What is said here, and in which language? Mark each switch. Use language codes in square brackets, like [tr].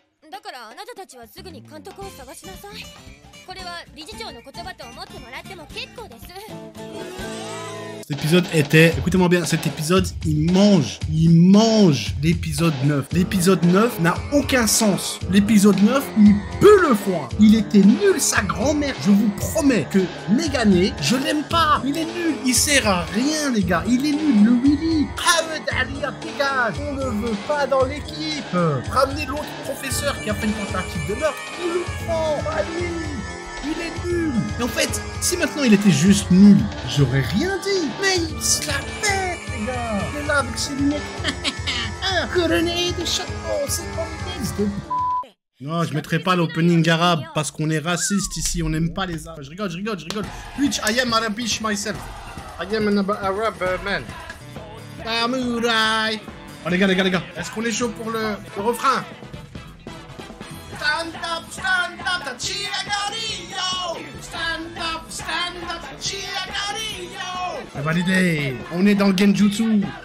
[ja] だからあなたたちはすぐに監督を探しなさい。これは理事長の言葉と思ってもらっても結構です。 [fr] Cet épisode était... Écoutez-moi bien, cet épisode, il mange l'épisode 9. L'épisode 9 n'a aucun sens. L'épisode 9, il pue le foin. Il était nul, sa grand-mère. Je vous promets que Megane, je l'aime pas. Il est nul. Il sert à rien, les gars. Il est nul. Le Willy. Ahmed Ali, dégage. On ne veut pas dans l'équipe. Ramenez l'autre professeur qui a fait une tentative de meurtre. Il le prend. Pas lui. Il est nul. Et en fait, si maintenant il était juste nul, j'aurais rien dit. Mais il se la pète, les gars. Il est là avec ses lunettes. Couronné de chapeau, c'est comme des... Non, je mettrai pas l'opening arabe parce qu'on est raciste ici, on n'aime pas les arabes. Je rigole. [en] Twitch, I am Arabish myself. I am an Arab man. Samurai. [fr] Oh les gars, est-ce qu'on est chaud pour le refrain? [en] Stand up, Tachiragario! Stand up, Tachiragario! [fr] C'est validé! On est dans le Genjutsu!